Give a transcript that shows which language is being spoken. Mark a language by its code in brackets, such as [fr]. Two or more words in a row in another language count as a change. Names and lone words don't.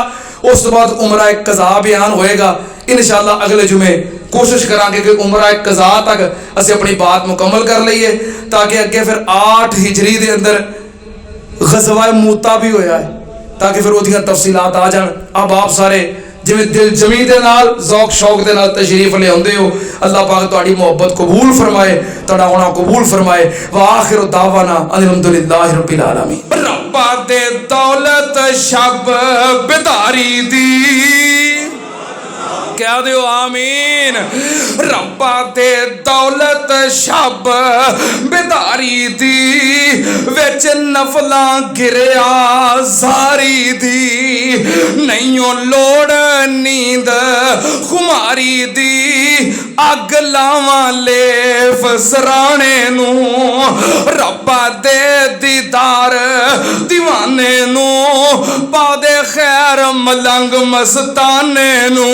[pa] اس تو بعد عمرہ قضا بیان ہوئےگا۔ ان شاء اللہ اگلے جمعے کوشش کرانگے کہ عمرہ قضا تک اسی اپنی بات مکمل کر لیئے، تاکہ اگے پھر 8 ہجری کے اندر غزوہ موتہ بھی ہویا ہے، تاکہ پھر اوہدیاں تفصیلات آ جان. اب آپ سارے جیویں دل جمی دے نال ذوق شوق دے نال تشریف لے آؤندے ہو، اللہ پاک تہاڈی محبت قبول فرمائے، تہاڈا آؤنا قبول فرمائے. [ar] و آخرُ دعوانا الحمدُللهِ ربِّ العالمين. [pa] ربا دے دولت شب بیداری دی کہہ دو آمین. ربا دے دولت شب بیداری دی وچ نفلاں گریہ زاری دی، نہیں لوڑ نیند خماری دی، اگ لاواں لیف سرانے نوں، ربا دے دیدار دیوانے نوں، پادے خیر ملنگ مستانے نوں.